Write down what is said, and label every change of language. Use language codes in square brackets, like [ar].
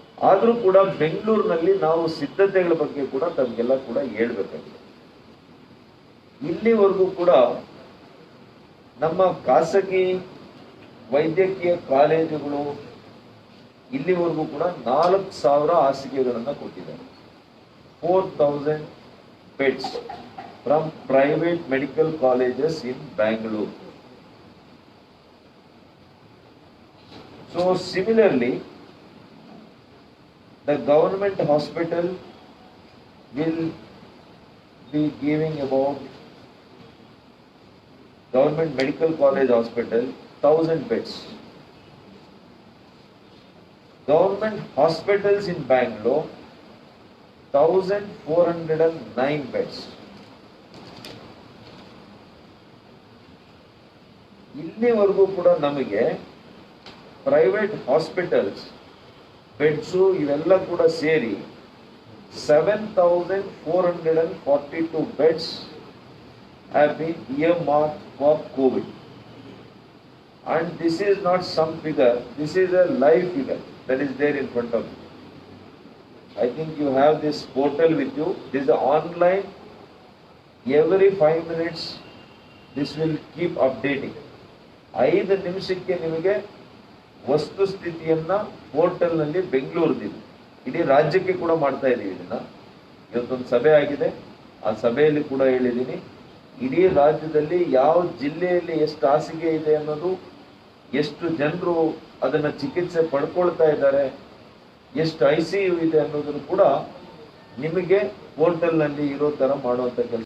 [kn] ಆದ್ರೂ ಕೂಡ ಬೆಂಗಳೂರಿನಲ್ಲಿ ನಾವು ಸಿದ್ಧತೆಗಳ ಬಗ್ಗೆ ಕೂಡ ತಮಗೆಲ್ಲ ಕೂಡ ಹೇಳ್ಬೇಕಾಗಿದೆ. ಇಲ್ಲಿವರೆಗೂ ಕೂಡ ನಮ್ಮ ಖಾಸಗಿ ವೈದ್ಯಕೀಯ ಕಾಲೇಜುಗಳು ಇಲ್ಲಿವರೆಗೂ ಕೂಡ 4,000 ಹಾಸಿಗೆಗಳನ್ನು ಕೊಟ್ಟಿದ್ದಾರೆ. [en] 4,000 beds from private medical colleges in Bangalore. So similarly, the government hospital will be giving about government medical college hospital 1,000 beds. Government hospitals in Bangalore 1,409 beds. [kn] ಇಲ್ಲಿವರೆಗೂ ಕೂಡ ನಮಗೆ ಪ್ರೈವೇಟ್ ಹಾಸ್ಪಿಟಲ್ಸ್ ಬೆಡ್ಸು ಇವೆಲ್ಲ ಕೂಡ ಸೇರಿ [en] 7,442 beds have been earmarked for COVID. And this is not some figure, this is a live figure that is there in front of you. I think you have this portal with you. This is online. Every 5 minutes this will keep updating. [kn] 5 ನಿಮಿಷಕ್ಕೆ ನಿಮಗೆ ವಸ್ತು ಸ್ಥಿತಿಯನ್ನ portal ನಲ್ಲಿ ಬೆಂಗಳೂರಿನಿದೆ, ಇಡೀ ರಾಜ್ಯಕ್ಕೆ ಕೂಡ ಮಾಡ್ತಾ ಇದೀವಿ ಇದನ್ನ. ಇವತ್ತೊಂದು ಸಭೆ ಆಗಿದೆ, ಆ ಸಭೆಯಲ್ಲಿ ಕೂಡ ಹೇಳಿದ್ದೀನಿ, ಇಡೀ ರಾಜ್ಯದಲ್ಲಿ ಯಾವ ಜಿಲ್ಲೆಯಲ್ಲಿ ಎಷ್ಟು ಹಾಸಿಗೆ ಇದೆ ಅನ್ನೋದು, ಎಷ್ಟು ಜನರು ಅದನ್ನ ಚಿಕಿತ್ಸೆ ಪಡ್ಕೊಳ್ತಾ ಇದ್ದಾರೆ, ಎಷ್ಟು ICU ಇದೆ ಅನ್ನೋದನ್ನು ಕೂಡ ನಿಮಗೆ ಪೋರ್ಟಲ್ ನಲ್ಲಿ ಇರೋ ತರ ಮಾಡುವಂತ ಕೆಲಸ